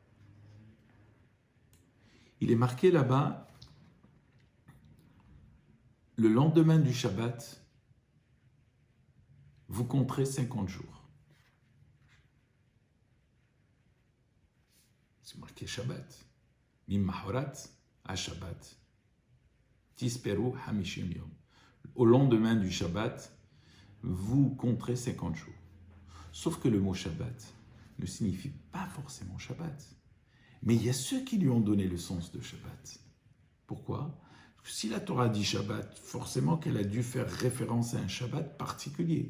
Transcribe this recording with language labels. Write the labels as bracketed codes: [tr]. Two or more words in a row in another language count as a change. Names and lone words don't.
[fr] Il est marqué là-bas, le lendemain du Shabbat, vous compterez 50 jours. C'est marqué Shabbat. [he] ממחרת השבת. תספרו חמישים יום. [fr] Au lendemain du Shabbat, vous compterez 50 jours. Sauf que le mot Shabbat, ne signifie pas forcément Shabbat. Mais il y a ceux qui lui ont donné le sens de Shabbat. Pourquoi? Parce que si la Torah dit Shabbat, forcément qu'elle a dû faire référence à un Shabbat particulier.